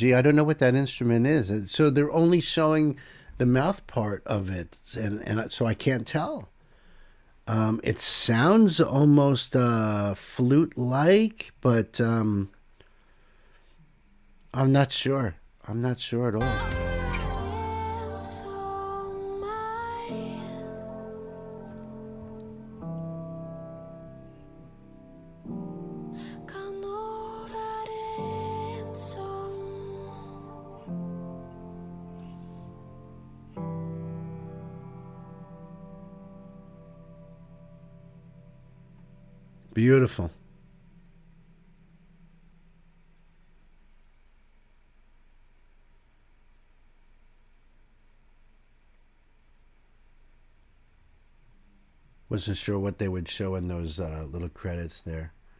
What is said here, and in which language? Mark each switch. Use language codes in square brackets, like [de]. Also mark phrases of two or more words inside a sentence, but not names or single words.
[en] I don't know what that instrument is. So they're only showing the mouth part of it, and so I can't tell. It sounds almost flute-like, but I'm not sure. I'm not sure at all. [no] en som meg. Kan nå være en som [en] Beautiful. Wasn't sure what they would show in those little credits there.